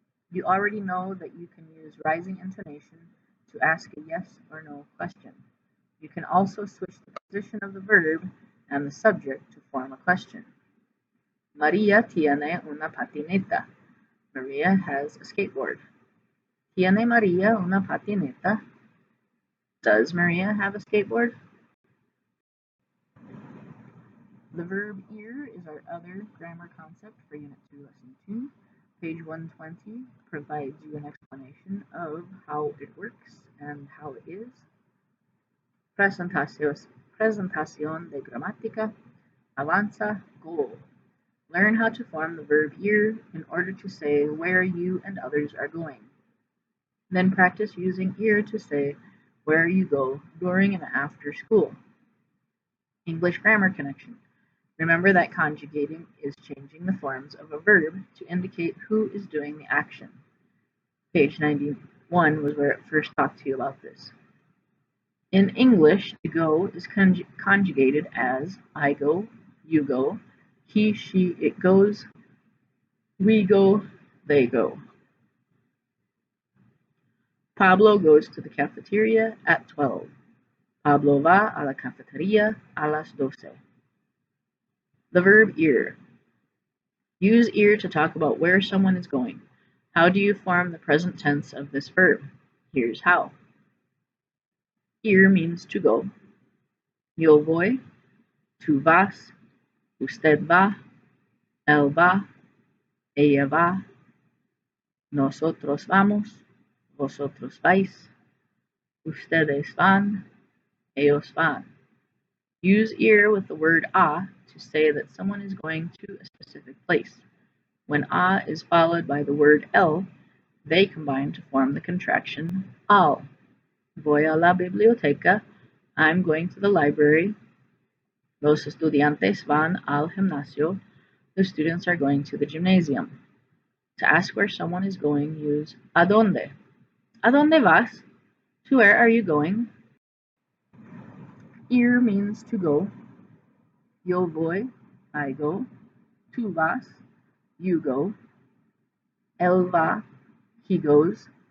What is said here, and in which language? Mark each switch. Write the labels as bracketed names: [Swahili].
[English] You already know that you can use rising intonation to ask a yes or no question. You can also switch the position of the verb and the subject to form a question. [Spanish] María tiene una patineta. [English] Maria has a skateboard. [Spanish] ¿Tiene María una patineta? [English] Does Maria have a skateboard? The verb ir is our other grammar concept for Unit 2, Lesson 2. Page 120 provides you an explanation of how it works and how it is. [Spanish] Presentación de gramática. Avanza, go. [English] Learn how to form the verb ir in order to say where you and others are going. Then practice using ir to say where you go during and after school. English grammar connection. Remember that conjugating is changing the forms of a verb to indicate who is doing the action. Page 91 was where it first talked to you about this. In English, to go is conjugated as I go, you go, he, she, it goes, we go, they go. Pablo goes to the cafeteria at 12. [Spanish] Pablo va a la cafetería a las 12. [English] The verb ir. Use ir to talk about where someone is going. How do you form the present tense of this verb? Here's how. Ir means to go. [Spanish] Yo voy, tú vas, usted va, él va, ella va, nosotros vamos, vosotros vais, ustedes van, ellos van. [English] Use ir with the word a to say that someone is going to a specific place. When a is followed by the word el, they combine to form the contraction al. [Spanish] Voy a la biblioteca. [English] I'm going to the library. [Spanish] Los estudiantes van al gimnasio. [English] The students are going to the gymnasium. To ask where someone is going, use ¿a dónde? [Spanish] ¿A dónde vas? [English] To where are you going? Ir means to go. [Spanish] Yo voy, [English] I go. [Spanish] Tú vas, [English] you go. [Spanish] Él va, [English] he goes.